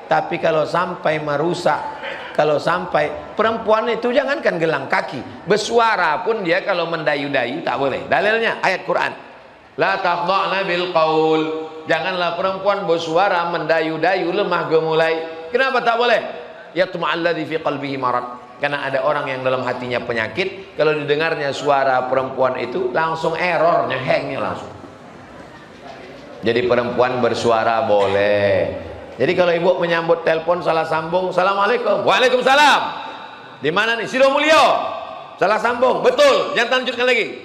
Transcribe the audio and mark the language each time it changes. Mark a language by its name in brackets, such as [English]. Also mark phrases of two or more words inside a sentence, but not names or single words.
[Indonesian] Tapi kalau sampai merusak, kalau sampai perempuan itu jangankan gelang kaki, bersuara pun dia kalau mendayu-dayu tak boleh. Dalilnya ayat Quran. [Arabic] La taqda'na bil qaul. [Indonesian] Janganlah perempuan bersuara mendayu-dayu lemah gemulai. Kenapa tak boleh? [Arabic] Yatma'alladzi fi qalbihi marad. [Indonesian] Karena ada orang yang dalam hatinya penyakit, kalau didengarnya suara perempuan itu langsung errornya, hangnya langsung. Jadi perempuan bersuara boleh. Jadi kalau ibu menyambut telepon salah sambung, [Arabic] assalamualaikum, waalaikumsalam. [Indonesian] Di mana nih? Sidomulyo. Salah sambung, betul. Jangan lanjutkan lagi.